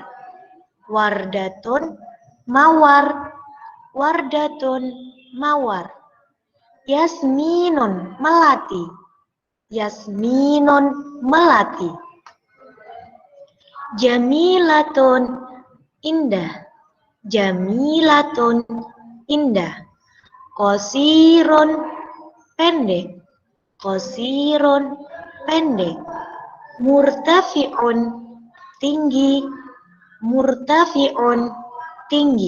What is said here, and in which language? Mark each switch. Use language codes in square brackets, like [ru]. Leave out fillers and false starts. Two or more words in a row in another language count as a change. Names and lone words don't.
[id] Wardatun, mawar. Wardatun, mawar. Yasminun, melati. Yasminun, melati. Jamilatun, indah. Jamilatun, indah. Qasirun, pendek. Qasirun, pendek. Murtafi'un, tinggi. Murtafi'un, tinggi.